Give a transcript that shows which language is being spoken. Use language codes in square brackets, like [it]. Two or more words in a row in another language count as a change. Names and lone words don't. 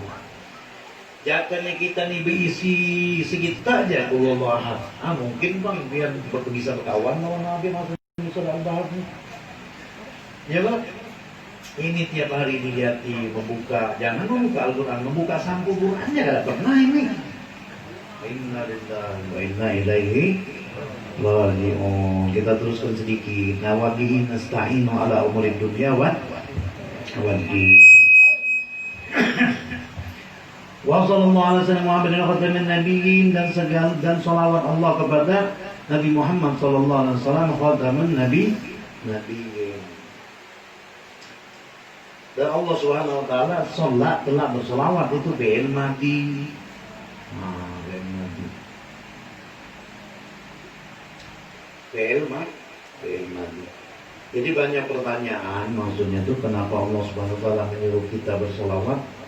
[bjn] Jatahnya kita nih berisi segitu aja [ar] قل هو الله أحد. [bjn] Mungkin bang biar bisa berkawan lawan Nabi Muhammad SAW. Ya bang. Ini tiap hari dilihat membuka, jangan membuka Al-Quran, membuka sampul Qurannya kada pernah ini. [ar] إنا لله وإنا إليه راجعون. [bjn] Kita teruskan sedikit. [ar] وبه نستعين على أمور الدنيا والدين. وصلى الله عليه وسلم محمد خاتم النبيين [bjn] dan salawat Allah kepada Nabi Muhammad [ar] صلى الله عليه وسلم خاتم النبيين. [bjn] Dan Allah [ar] سبحانه وتعالى [bjn] salat telah berselawat itu bel mati. Bel mati. Jadi banyak pertanyaan maksudnya itu kenapa Allah [ar] سبحانه وتعالى [bjn] menyuruh kita berselawat?